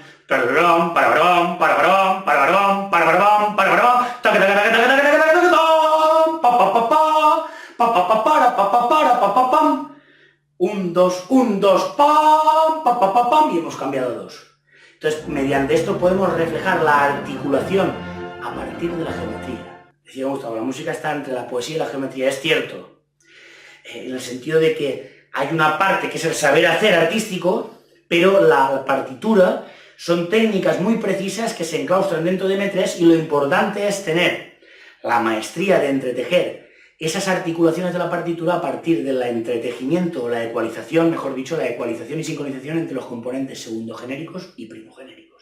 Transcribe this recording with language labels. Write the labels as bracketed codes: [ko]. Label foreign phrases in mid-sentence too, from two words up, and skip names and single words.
[es] Parabarabam, parabarabam, parabarabam, parabarabam, parabarabam, parabarabam, taca, taca, taca, taca, taca, taca, taca, taca, pa, pa, pa, pa pa, pam. 1, 2, 1, 2, pam, pa, pa, pam, y hemos cambiado 2. Entonces, mediante esto podemos reflejar la articulación a partir de la geometría. Decía Gustavo, la música está entre la poesía y la geometría. Es cierto, en el sentido de que hay una parte que es el saber hacer artístico, pero la partitura son técnicas muy precisas que se enclaustran dentro de M3 y lo importante es tener la maestría de entretejer esas articulaciones de la partitura a partir del entretejimiento o la ecualización, mejor dicho, la ecualización y sincronización entre los componentes segundogenéricos y primogenéricos.